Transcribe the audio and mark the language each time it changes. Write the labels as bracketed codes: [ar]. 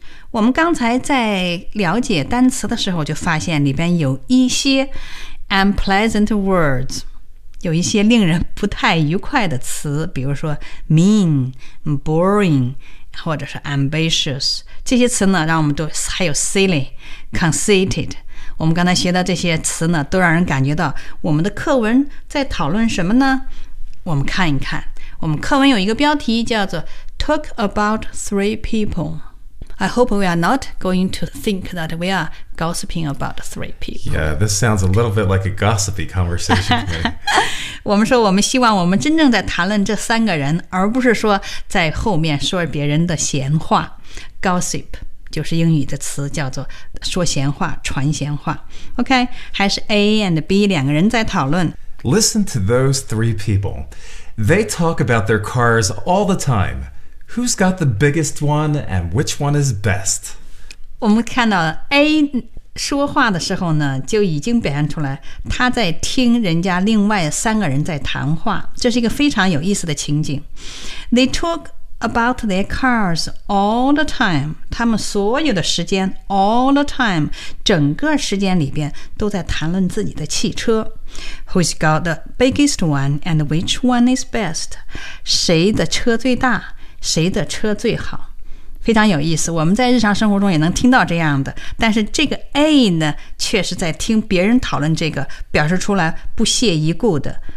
[zh] 我们刚才在了解单词的时候就发现里边有一些 unpleasant words， 有一些令人不太愉快的词，比如说 mean, boring, 或者是 ambitious， 这些词呢让我们都还有 silly, conceited， 我们刚才学的这些词呢都让人感觉到我们的课文在讨论什么呢？我们看一看，我们课文有一个标题叫做 [en] Talk about three people。 I hope we are not going to think that we are gossiping about three people. Yeah, this sounds a little bit like a gossipy conversation to me. [zh] 我们说我们希望我们真正在谈论这三个人，而不是说在后面说别人的闲话。 Gossip 就是英语的词，叫做说闲话、传闲话。 OK, 还是 A and B 两个人在讨论。 [en] Listen to those three people. They talk about their cars all the time. Who's got the biggest one and which one is best? [zh] 我们看到 A 说话的时候呢，就已经表现出来他在听人家另外三个人在谈话，这是一个非常有意思的情景。 [en] They talk about their cars all the time， [zh] 他们所有的时间 all the time， 整个时间里边都在谈论自己的汽车。 [en] Who's got the biggest one and which one is best？ [zh] 谁的车最大，谁的车最好，非常有意思。我们在日常生活中也能听到这样的，但是这个 A 呢，确实在听别人讨论这个，表示出来不屑一顾的。